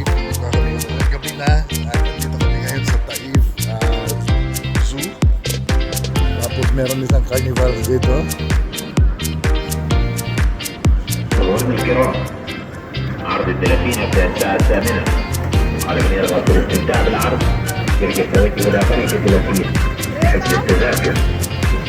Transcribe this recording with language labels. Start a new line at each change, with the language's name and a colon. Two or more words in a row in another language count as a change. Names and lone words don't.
Filipino: Dito kami gabi na. At dito kami ngayon sa Taif Zoo. Tapos meron isang carnival dito.
Arabic: مشاهدينا الكرام، عرض الدلافين يبدأ الساعة 8 على من يرغب في الاستمتاع بالعرض يرجى التوجه إلى قرية الدلافين حجز التذاكر